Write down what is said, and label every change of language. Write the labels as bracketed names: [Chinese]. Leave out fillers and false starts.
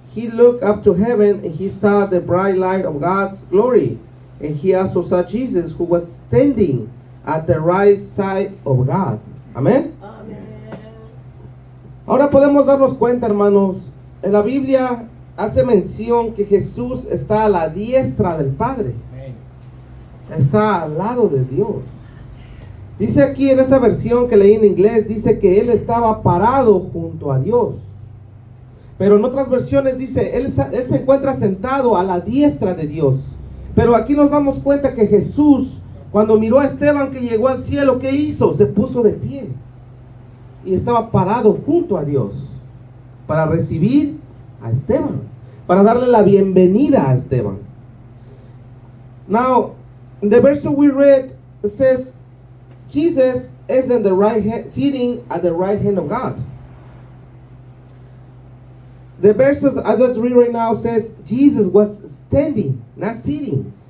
[English] He looked up to heaven and he saw the bright light of God's glory. And he also saw Jesus who was standing at the right side of God. [Spanish] Amén. [Korean] 아멘. [Spanish] Ahora podemos darnos cuenta, hermanos, en la Biblia hace mención que Jesús está a la diestra del Padre. Está al lado de Dios. Dice aquí en esta versión que leí en inglés, dice que Él estaba parado junto a Dios. Pero en otras versiones dice, él se encuentra sentado a la diestra de Dios. Pero aquí nos damos cuenta que Jesús, cuando miró a Esteban que llegó al cielo, ¿qué hizo? Se puso de pie. Y estaba parado junto a Dios para recibir a Esteban, para darle la bienvenida a Esteban. [English] Now, the verse we read says, Jesus is in the right hand, sitting at the right hand of God. The verses I just read right now says Jesus was standing, not sitting.